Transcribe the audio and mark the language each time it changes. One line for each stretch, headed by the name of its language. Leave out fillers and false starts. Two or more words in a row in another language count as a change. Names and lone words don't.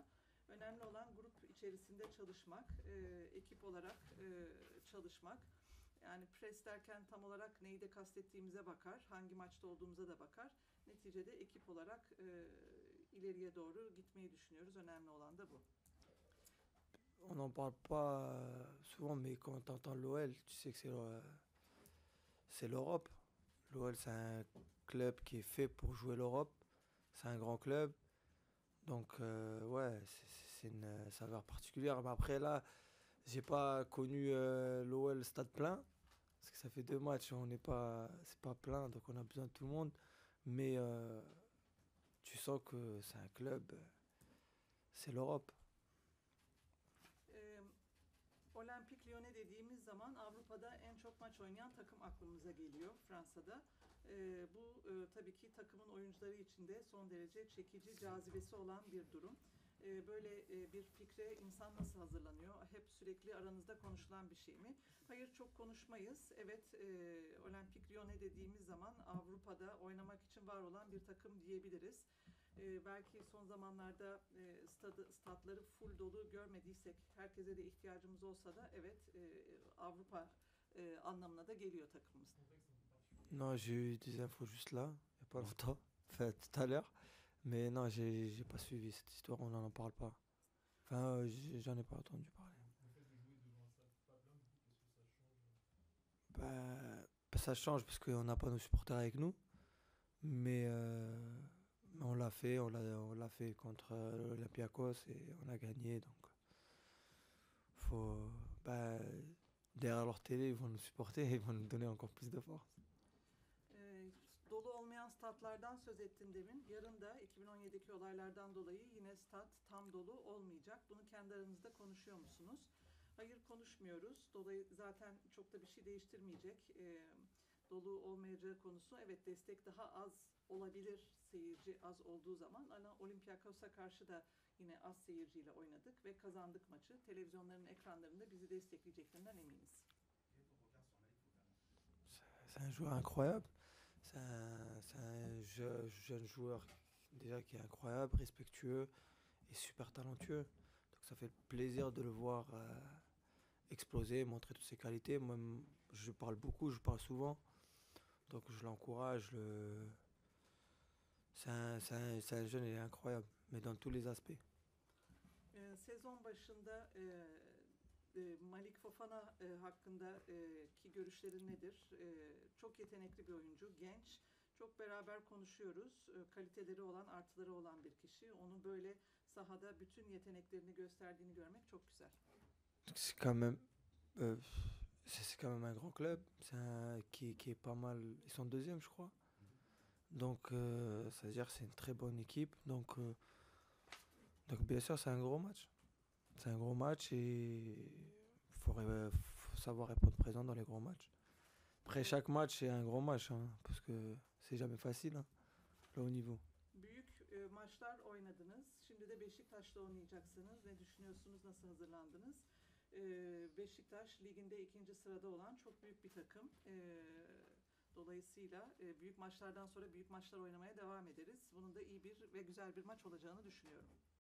Turkish: Önemli olan grup içerisinde çalışmak, ekip olarak çalışmak. Yani pres derken tam olarak neyi de kastettiğimize bakar, hangi maçta olduğumuza da bakar. Neticede ekip olarak ileriye doğru gitmeyi düşünüyoruz. Önemli olan da bu.
French: On n'en parle pas souvent, mais quand tu entends l'OL, tu sais que c'est l'Europe. L'OL, c'est un club qui est fait pour jouer l'Europe. C'est un grand club. Donc, ouais, c'est une saveur particulière. Mais après, là, j'ai pas connu l'OL stade plein. Parce que ça fait 2 matchs, c'est pas plein, donc on a besoin de tout le monde. Mais tu sens que c'est un club, c'est l'Europe.
Turkish: Olimpik Lyonnais dediğimiz zaman Avrupa'da en çok maç oynayan takım aklımıza geliyor Fransa'da. Bu tabii ki takımın oyuncuları için de son derece çekici, cazibesi olan bir durum. Böyle bir fikre insan nasıl hazırlanıyor? Hep sürekli aranızda konuşulan bir şey mi? Hayır, çok konuşmayız. Evet, Olimpik Lyonnais dediğimiz zaman Avrupa'da oynamak için var olan bir takım diyebiliriz. Belki son zamanlarda statları full dolu görmediysek, herkese de ihtiyacımız olsa da evet, Avrupa anlamına da geliyor takımımız.
French: Non, j'ai eu des infos juste là, il n'y a pas longtemps, enfin tout à l'heure. Mais non, j'ai pas suivi cette histoire, on n'en parle pas. Enfin, j'en ai pas entendu parler. Ça change parce qu'on n'a pas nos supporters avec nous. Mais on l'a fait, on l'a fait contre l'Olympiakos et on a gagné. Donc, derrière leur télé, ils vont nous supporter et ils vont nous donner encore plus de force.
Turkish: Dolu olmayan statlardan söz ettin demin. Yarın da 2017'deki olaylardan dolayı yine stat tam dolu olmayacak. Bunu kendi aranızda konuşuyor musunuz? Hayır, konuşmuyoruz. Dolayı zaten çok da bir şey değiştirmeyecek. Dolu olmayacağı konusu, evet, destek daha az olabilir seyirci az olduğu zaman. Ama Olympiakos'a karşı da yine az seyirciyle oynadık ve kazandık maçı. Televizyonların ekranlarında bizi destekleyeceklerinden eminiz.
French: C'est un joueur incroyable. C'est un jeune joueur déjà qui est incroyable, respectueux et super talentueux. Donc ça fait plaisir de le voir exploser, montrer toutes ses qualités. Moi, je parle beaucoup, je parle souvent. Donc je l'encourage. C'est un jeune, il est incroyable, mais dans tous les aspects.
Turkish: Sezon başında Malik Fofana hakkında ki görüşlerin nedir? Çok yetenekli bir oyuncu, genç. Çok beraber konuşuyoruz. Kaliteleri olan, artıları olan bir kişi. Onu böyle sahada bütün yeteneklerini gösterdiğini görmek çok güzel.
French: C'est quand même, c'est quand même un grand club, qui est pas mal. Ils sont deuxième, je crois. Donc, ça veut dire que c'est une très bonne équipe. Donc bien sûr, c'est un gros match. C'est un gros match et faut savoir répondre présent dans les gros matchs. Après, chaque match, c'est un gros match, hein, parce que c'est jamais facile, hein, le haut niveau.
Turkish: Büyük maçlar oynadınız. Şimdi de Beşiktaş'ta oynayacaksınız. Ne düşünüyorsunuz? Nasıl hazırlandınız? Beşiktaş liginde 2. sırada olan çok büyük bir takım. Dolayısıyla büyük maçlardan sonra büyük maçlar oynamaya devam ederiz. Bunun da iyi bir ve güzel bir maç olacağını düşünüyorum.